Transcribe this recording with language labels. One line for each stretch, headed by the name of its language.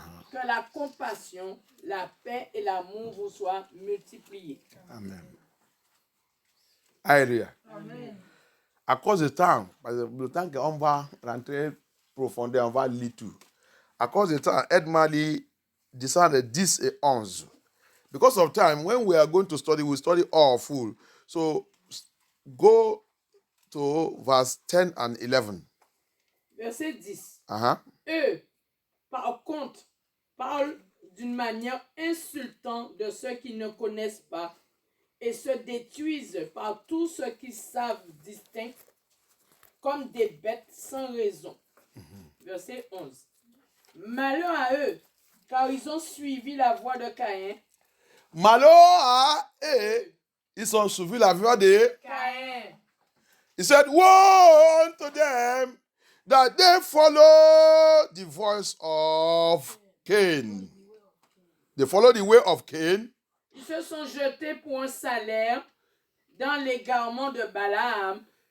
French: Que la compassion, la paix et l'amour vous soient multipliés. Amen. Alléluia. Amen. À cause du temps, parce que le temps qu'on va rentrer profondément, on va lire tout. À cause du temps, aide-moi à lire descendre 10 et 11.
English: Because of time, when we are going to study, we study all full. So go to verse 10 and 11.
French: Verset 10. Uh-huh. Eux, par contre, parlent d'une manière insultante de ceux qui ne connaissent pas et se détruisent par tous ceux qui savent distinct comme des bêtes sans raison. Verset 11. Malheur à eux, car ils ont suivi la voie de Caïn. Malheur à eux, ils ont suivi la voie de Caïn.
English: He said, woe unto them that they follow the voice of Cain. They follow the way of Cain.
French: Ils se sont jetés pour un salaire dans l'égarement de Balaam.